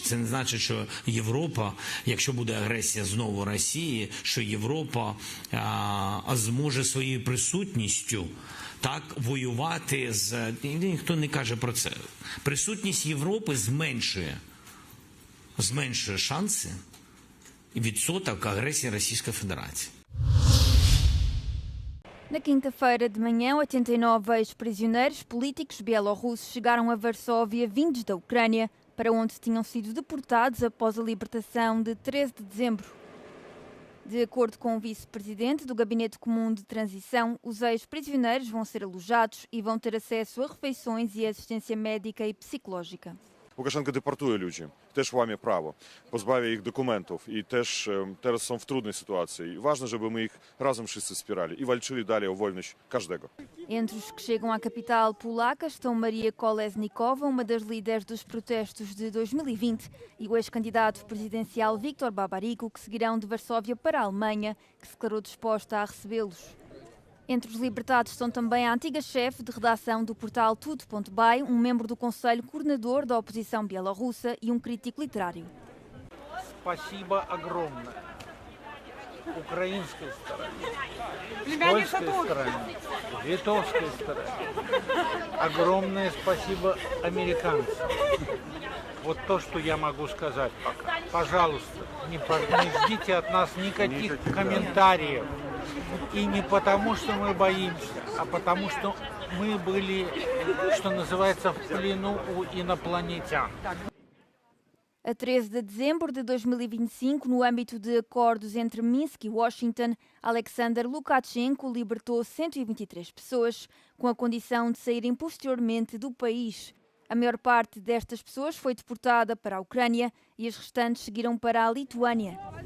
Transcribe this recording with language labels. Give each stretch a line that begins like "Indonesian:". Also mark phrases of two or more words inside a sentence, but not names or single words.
Ukrainian: Це не значить, що Європа, якщо буде агресія знову Росії, що Європа зможе своєю присутністю так воювати з... Ніхто не каже про це. Присутність Європи зменшує шанси і відсоток агресії Російської Федерації.
Portuguese: Na quinta-feira de manhã, 89 ex-prisioneiros políticos bielorrussos chegaram a Varsóvia vindos da Ucrânia, para onde tinham sido deportados após a libertação de 13 de dezembro. De acordo com o vice-presidente do Gabinete Comum de Transição, os ex-prisioneiros vão ser alojados e vão ter acesso a refeições e assistência médica e psicológica.
Polish: Łukaszenko deportuje ludzi, też łamie prawo, pozbawia ich dokumentów i też teraz są w trudnej sytuacji. I ważne, żeby my ich razem wszyscy wspierali i walczyli dalej o wolność każdego.
Portuguese: Entre os que chegam à capital polaca estão Maria Kolesnikova, uma das líderes dos protestos de 2020, e o ex-candidato presidencial Viktor Babariko, que seguirão de Varsóvia para a Alemanha, que se declarou disposta a recebê-los. Entre os libertados estão também a antiga chefe de redação do portal Tudo.by, um membro do Conselho Coordenador da oposição bielorrussa e um crítico literário.
Russian: Спасибо огромное украинской стороне, польской стороне, литовской стороне. Огромное спасибо американцам. Вот то, что я могу сказать пока. Пожалуйста, не ждите от нас никаких комментариев. И не потому, что мы боимся, а потому, что мы были, что называется, в плену у инопланетян.
Portuguese: A 13 de dezembro de 2025, no âmbito de acordos entre Minsk e Washington, Alexander Lukashenko libertou 123 pessoas, com a condição de saírem posteriormente do país. A maior parte destas pessoas foi deportada para a Ucrânia e as restantes seguiram para a Lituânia.